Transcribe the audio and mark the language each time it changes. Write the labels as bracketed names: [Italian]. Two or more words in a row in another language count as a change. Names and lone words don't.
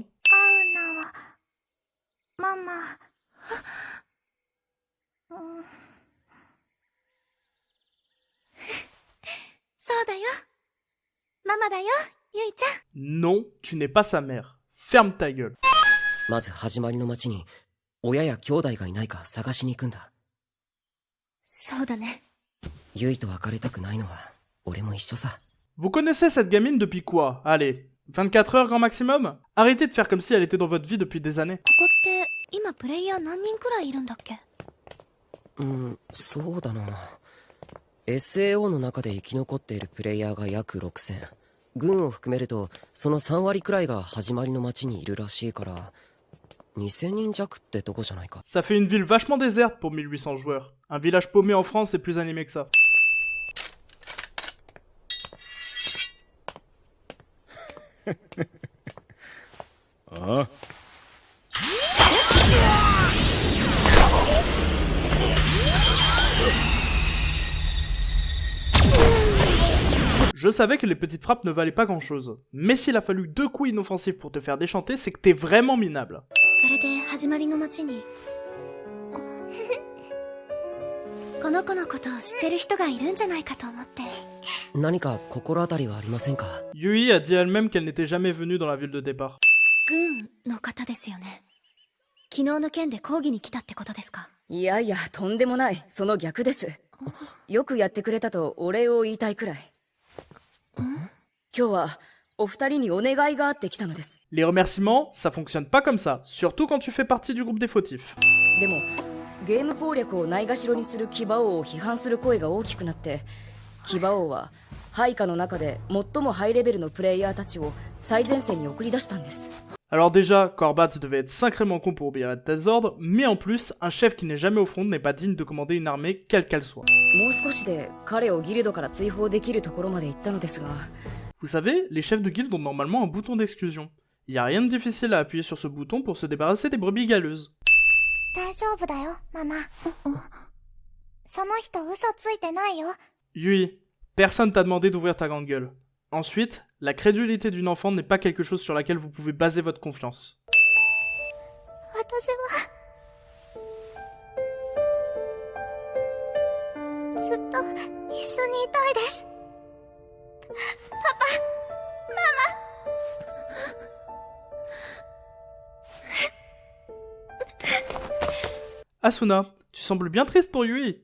[Japanese] アウナは、ママ。そうだよ。ママだよ、ゆいちゃん。 [French] Non, tu n'es pas sa mère. Ferme ta gueule. [Japanese] まず始まりの町に親や兄弟がいないか探しに行くんだ。そうだね。ユイと別れたくないのは俺も一緒さ。 [French] Vous connaissez cette gamine depuis quoi? Allez, 24 heures grand maximum? Arrêtez de faire comme si elle était dans votre vie depuis des années. [Japanese] ここって今プレイヤー何人くらいいるんだっけ？そうだな。SAO の中で生き残っているプレイヤーが約6000。軍を含めるとその3割くらいが始まりの町にいるらしいから、2000人弱ってとこじゃないか。 [French] Ça fait une ville vachement déserte pour 1800 joueurs. Un village paumé en France est plus animé que ça. Ah. Je savais que les petites frappes ne valaient pas grand chose. Mais s'il a fallu 2 coups inoffensifs pour te faire déchanter, c'est que t'es vraiment minable. [Japanese] それで始まりの町にこの子のことを知ってる人がいるんじゃないかと思って。何か心当たりはありませんか？ [French] Yui a dit elle-même qu'elle n'était jamais venue dans la ville de départ. [Japanese] 軍の方ですよね。昨日の件で抗議に来たってことですか？いやいや、とんでもない。その逆です。よくやってくれたとお礼を言いたいくらい。今日はお二人にお願いがあって来たのです。 [French] Les remerciements, ça fonctionne pas comme ça, surtout quand tu fais partie du groupe des fautifs. [Japanese] でもゲーム攻略をないがしろにする騎馬王を批判する声が大きくなって、騎馬王は配下の中で最もハイレベルのプレイヤーたちを最前線に送り出したんです。 [French] Alors déjà, Corbat devait être sacrément con pour obéir à de tels ordres, mais en plus, un chef qui n'est jamais au front n'est pas digne de commander une armée, quelle qu'elle soit. [Japanese] もう少しで彼をギルドから追放できるところまで行ったのですが。 [French] Vous savez, les chefs de guilde ont normalement un bouton d'exclusion. Il y a rien de difficile à appuyer sur ce bouton pour se débarrasser des brebis galeuses. [Japanese] 大丈夫だよ、ママ。その人嘘ついてないよ。 [French] Yui, personne t'a demandé d'ouvrir ta grande gueule. Ensuite, la crédulité d'une enfant n'est pas quelque chose sur laquelle vous pouvez baser votre confiance. [Japanese] 私はずっと一緒にいたいです。パパ、ママ。 [French] Asuna, tu sembles bien triste pour Yui.